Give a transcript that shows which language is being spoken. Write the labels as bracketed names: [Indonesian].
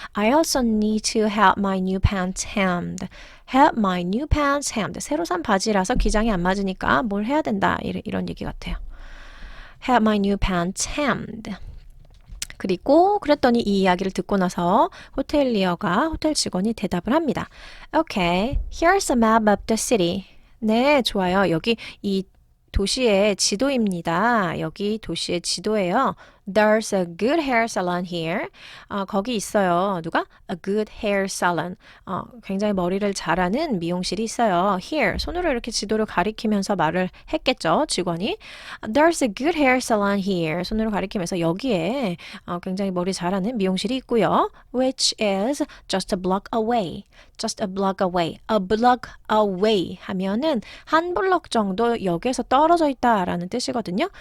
[English] I also need to have my new pants hemmed. have my new pants hemmed. [Korean] 새로 산 바지라서 기장이 안 맞으니까 뭘 해야 된다. 이런 얘기 같아요. [English] have my new pants hemmed. [Korean] 그리고 그랬더니 이 이야기를 듣고 나서 호텔 직원이 대답을 합니다. [English] Okay, here's a map of the city. [Korean] 네, 좋아요. 여기 이 도시의 지도입니다. 여기 도시의 지도예요. [English] There's a good hair salon here. [Korean] 거기 있어요. 누가? [English] A good hair salon. [Korean] 굉장히 머리를 잘하는 미용실이 있어요. [English] Here. [Korean] 손으로 이렇게 지도를 가리키면서 말을 했겠죠. 직원이. [English] There's a good hair salon here. [Korean] 손으로 가리키면서 여기에 굉장히 머리 잘하는 미용실이 있고요. [English] Which is just a block away. Just a block away. A block away [Korean] 하면은 한 블럭 정도 역에서 떨어져 있다라는 뜻이거든요.